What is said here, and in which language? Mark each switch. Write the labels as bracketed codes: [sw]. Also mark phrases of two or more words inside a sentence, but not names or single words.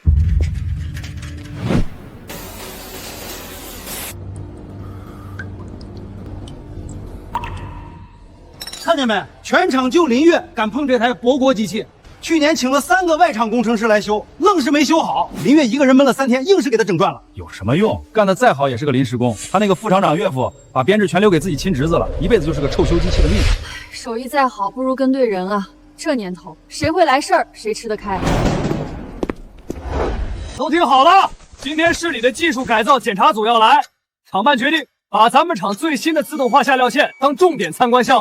[zh] 看见没？全厂就林月敢碰这台博国机器。去年請了3個外厂工程師來修，愣是沒修好。林月一個人悶了3天，硬是給他整轉了。有什麼用？幹得再好也是個臨時工。他那個副廠長岳父把編制全留給自己親侄子了，一輩子就是個臭修機器的命。手藝再好，不如跟對人啊！這年頭，誰會來事兒，誰吃得開。都聽好了，今天市里的技術改造檢查組要來，廠辦決定把咱們廠最新的自動化下料線當重點參觀項目。